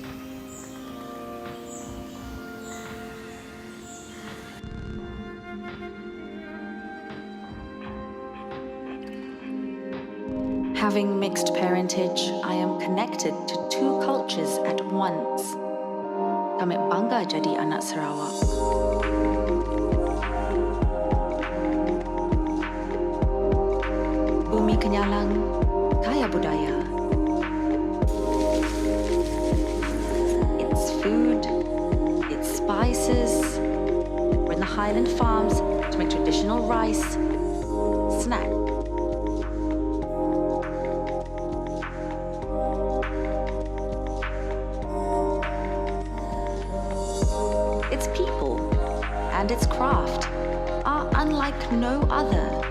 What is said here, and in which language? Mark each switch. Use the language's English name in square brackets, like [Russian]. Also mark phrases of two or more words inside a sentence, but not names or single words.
[English] Having mixed parentage, I am connected to two cultures at once. [Malay] Kami bangga jadi anak Sarawak. Bumi Kenyalang, kaya budaya. [English] Its food, its spices. We're in the Highland Farms to make traditional rice, snack. Its people and its craft are unlike no other.